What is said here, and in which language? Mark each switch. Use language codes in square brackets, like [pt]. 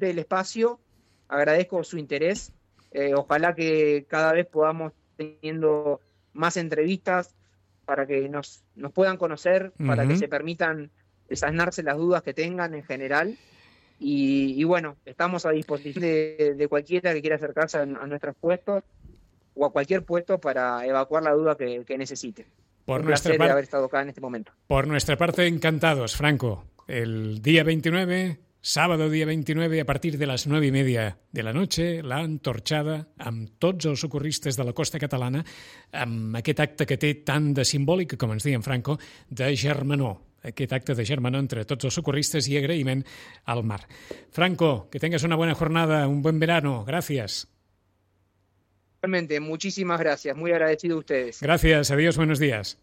[es] el espacio, agradezco su interés, ojalá que cada vez podamos teniendo más entrevistas para que nos puedan conocer, para que se permitan desasnarse las dudas que tengan en general. Y bueno, estamos a disposición de cualquiera que quiera acercarse a nuestros puestos o a cualquier puesto para evacuar la duda que necesite. Por Un nuestra placer de haber estado acá en este momento. Por nuestra parte, encantados, Franco. El día 29, sábado día 29, [ca] a partir de les 9:30 de la noche, la antorxada amb tots els socorristes de la costa catalana, amb aquest acte que té tant de simbòlic, com ens deia en Franco, de germanor. Aquest acte de germanor entre tots els socorristes i agraïment al mar. Franco, [es] que tengas [ca] una bona jornada, un bon verano. Gràcies. [es] Realmente, muchísimas gracias. Muy agradecido a ustedes. Gracias, adiós, buenos días.